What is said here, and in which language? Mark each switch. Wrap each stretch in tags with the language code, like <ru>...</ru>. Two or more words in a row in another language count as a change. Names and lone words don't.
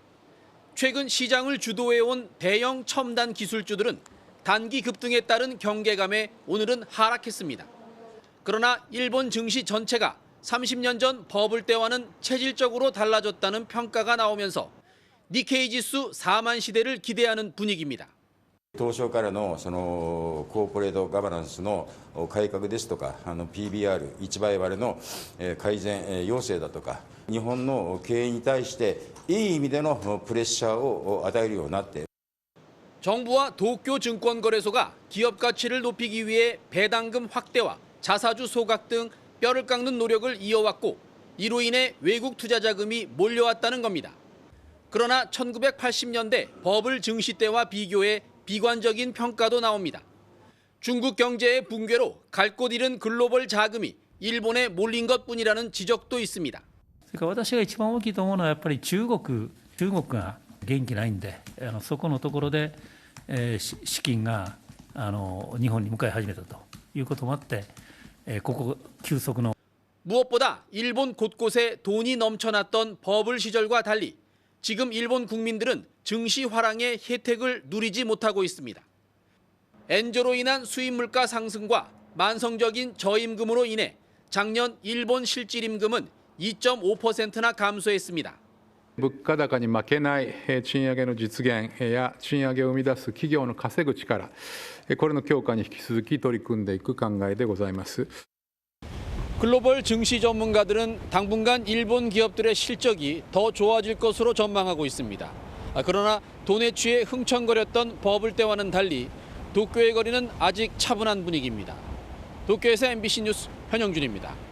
<ko>최근 시장을 주도해온 대형 첨단 기술주들은 단기 급등에 따른 경계감에 오늘은 하락했습니다. 그러나 일본 증시 전체가 30년 전 버블 때와는 체질적으로 달라졌다는 평가가 나오면서 니케이 지수 4만 시대를 기대하는 분위기입니다.</ko> <ja>当初からのそのコーポレートガバナンスの改革ですとか、PBR、1倍割れの改善要請だとか、日本の経営に対していい意味でのプレッシャーを与えるようになって。</ja> <ko>정부와 도쿄증권거래소가 기업 가치를 높이기 위해 배당금 확대와 자사주 소각 등 뼈를 깎는 노력을 이어왔고 이로 인해 외국 투자 자금이 몰려왔다는 겁니다. 그러나 1980년대 버블 증시 때와 비교해 비관적인 평가도 나옵니다. 중국 경제의 붕괴로 갈 곳 잃은 글로벌 자금이 일본에 몰린 것뿐이라는 지적도 있습니다.</ko> <ja>私が一番大きいと思うのはやっぱり中国が元気ないんで、そこのところで、資金が日本に向かい始めたということもあって、ここ急速の</ja> <ko>무엇보다 일본 곳곳에 돈이 넘쳐났던 버블 시절과 달리 지금 일본 국민들은 증시 화랑의 혜택을 누리지 못하고 있습니다. 엔저로 인한 수입 물가 상승과 만성적인 저임금으로 인해 작년 일본 실질임금은 2.5%나 감소했습니다.</ko> <ja>物価高に負けない賃上げの実現や賃上げを生み出す企業の稼ぐ力、これの強化に引き続き取り組んでいく考えでございます。</ja> <ko>글로벌 증시 전문가들은 당분간 일본 기업들의 실적이 더 좋아질 것으로 전망하고 있습니다. 그러나 돈에 취해 흥청거렸던 버블 때와는 달리 도쿄의 거리는 아직 차분한 분위기입니다. 도쿄에서 MBC 뉴스 현영준입니다.</ko>